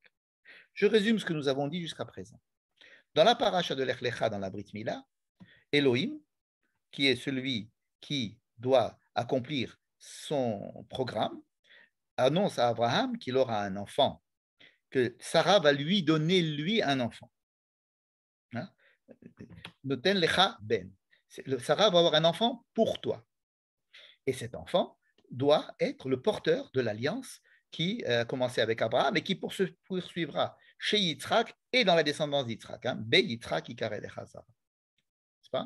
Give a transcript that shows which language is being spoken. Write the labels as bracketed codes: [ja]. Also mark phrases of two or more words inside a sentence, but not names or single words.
[fr] Je résume ce que nous avons dit jusqu'à présent. Dans la paracha de Lech Lecha, dans la [he] ברית מילה, [fr] Elohim, qui est celui qui doit accomplir son programme, annonce à Abraham qu'il aura un enfant, que Sarah va lui donner, lui, un enfant. [he] נותן לך בן. [fr] Sarah va avoir un enfant pour toi. Et cet enfant doit être le porteur de l'alliance qui a commencé avec Abraham et qui poursuivra chez Yitzhak et dans la descendance d'Yitzhak. [he] ביצחק יקרא לך שרה. [fr] N'est-ce pas?